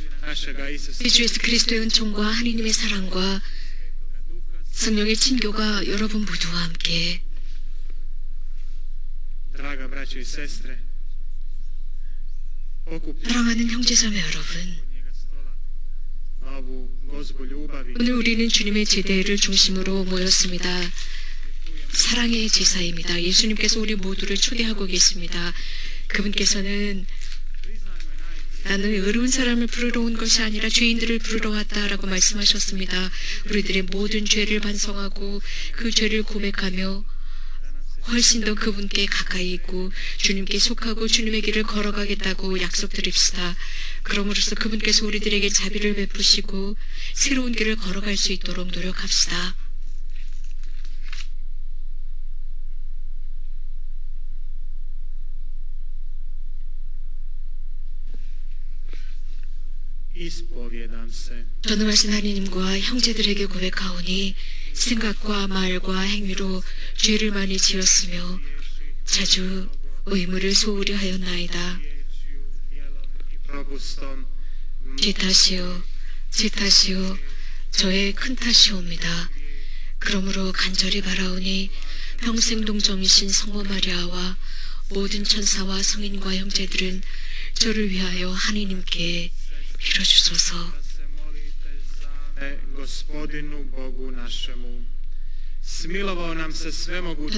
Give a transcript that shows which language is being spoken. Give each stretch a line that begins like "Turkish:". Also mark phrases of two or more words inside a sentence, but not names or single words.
Croatian: našega Isusa
Korean: 우리 주 예수 그리스도의 은총과 하느님의 사랑과 성령의 친교가 여러분 모두와 함께
Croatian: Draga braćo i sestre, okupljeni
Korean: 사랑하는 형제자매 여러분,
Croatian: njega stola na ovu gozbu ljubavi,
Korean: 오늘 우리는 주님의 제대를 중심으로 모였습니다. 사랑의 제사입니다. 예수님께서 우리 모두를 초대하고 계십니다. 그분께서는 나는 의로운 사람을 부르러 온 것이 아니라 죄인들을 부르러 왔다라고 말씀하셨습니다. 우리들의 모든 죄를 반성하고 그 죄를 고백하며 훨씬 더 그분께 가까이 있고 주님께 속하고 주님의 길을 걸어가겠다고 약속드립시다. 그러므로써 그분께서 우리들에게 자비를 베푸시고 새로운 길을 걸어갈 수 있도록 노력합시다.
Croatian: ispovjedam se
Korean: 전능하신 하나님과 형제들에게 고백하오니 생각과 말과 행위로 죄를 많이 지었으며 자주 의무를 소홀히 하였나이다.
Croatian: riječju, djelom i propustom.
Korean: 제 탓이요, 제 탓이요, 저의 큰 탓이옵니다. 그러므로 간절히 바라오니 평생 동정이신 성모 마리아와 모든 천사와 성인과 형제들은 저를 위하여 하느님께 빌어주소서.
Croatian: Da se molite za me, Gospodinu Bogu našemu. Smilovao nam se svemogući